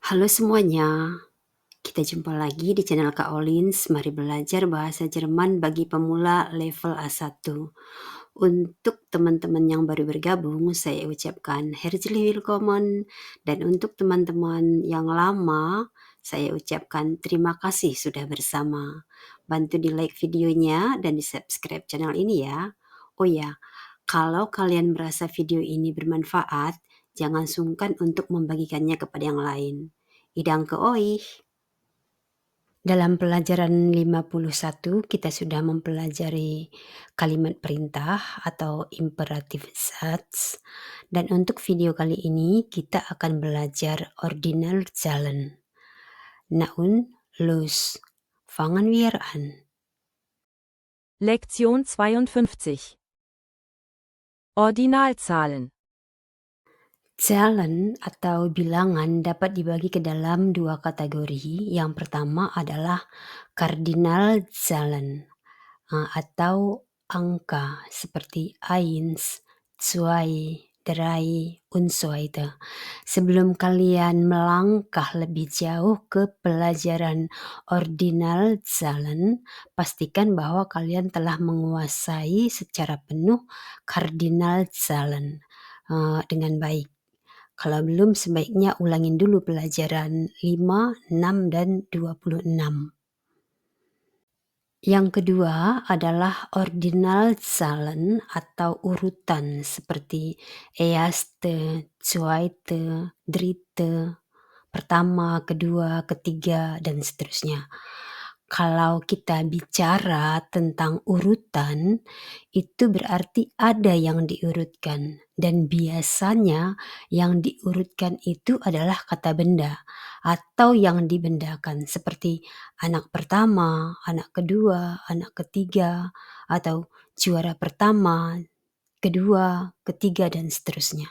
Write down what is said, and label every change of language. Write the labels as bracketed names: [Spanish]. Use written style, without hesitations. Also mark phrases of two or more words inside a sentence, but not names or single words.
[Indonesian] Halo semuanya, kita jumpa lagi di channel Kak Olins. Mari belajar bahasa Jerman bagi pemula level A1. Untuk teman-teman yang baru bergabung, saya ucapkan [German] herzlich willkommen. [Indonesian] Dan untuk teman-teman yang lama, saya ucapkan terima kasih sudah bersama. Bantu di like videonya dan di subscribe channel ini ya. Oh ya, kalau kalian merasa video ini bermanfaat, jangan sungkan untuk membagikannya kepada yang lain. [German] Danke euch. [Indonesian] Dalam pelajaran 51 kita sudah mempelajari kalimat perintah atau [German] imperative Satz, [Indonesian] dan untuk video kali ini kita akan belajar [German] ordinal Zahlen. Na und los, fangen wir an. Lektion 52 Ordinalzahlen. [Indonesian] Zahlen atau bilangan dapat dibagi ke dalam dua kategori. Yang pertama adalah Kardinalzahlen atau angka seperti 1, 2, 3, [German] und so weiter. [Indonesian] Sebelum kalian melangkah lebih jauh ke pelajaran Ordinalzahlen, pastikan bahwa kalian telah menguasai secara penuh Kardinalzahlen dengan baik. Kalau belum, sebaiknya ulangin dulu pelajaran 5, 6, dan 26. Yang kedua adalah Ordinalzahlen atau urutan seperti [German] erste, zweite, dritte, [Indonesian] pertama, kedua, ketiga, dan seterusnya. Kalau kita bicara tentang urutan, itu berarti ada yang diurutkan, dan biasanya yang diurutkan itu adalah kata benda atau yang dibendakan, seperti anak pertama, anak kedua, anak ketiga, atau juara pertama, kedua, ketiga, dan seterusnya.